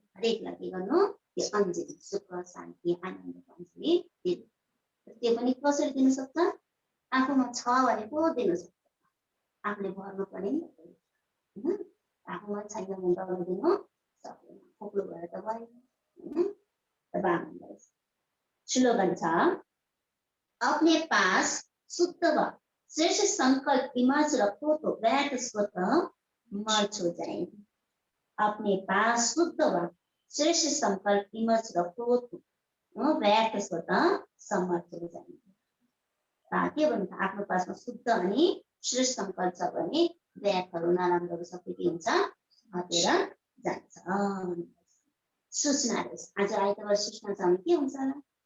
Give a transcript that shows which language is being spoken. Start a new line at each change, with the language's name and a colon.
Nepali: हरेकलाई के गर्नु त्यो अञ्जली सुख शान्ति आनन्दको अञ्जली दिनु। त्यो पनि कसरी दिनु सक्छ? आफूमा छ भने पो दिनु सक्छ। आफूले भर्नु पर्यो नि हैन। आफूमा छैन भने त दिनु सक्दैन। खोक्लो भएर त भएन हैन।
Hindi: स्लोगन था अपने पास शुद्ध व श्रेष्ठ संकल्प इमर्ज रखो तो वैध स्वतः मर्ज हो जाएंगे। अपने पास शुद्ध व श्रेष्ठ संकल्प इमर्ज रखो तो वैध स्वतः समर्थ हो जाएंगे।
Nepali: के भन्छ आफ्नो पासमा शुद्ध अनि श्रेष्ठ संकल्प छ भने व्याधहरू नराम्रोहरू सबै के हुन्छ हटेर जान्छ। सूचना आज आइतबार सूचना छ भने के हुन्छ होला?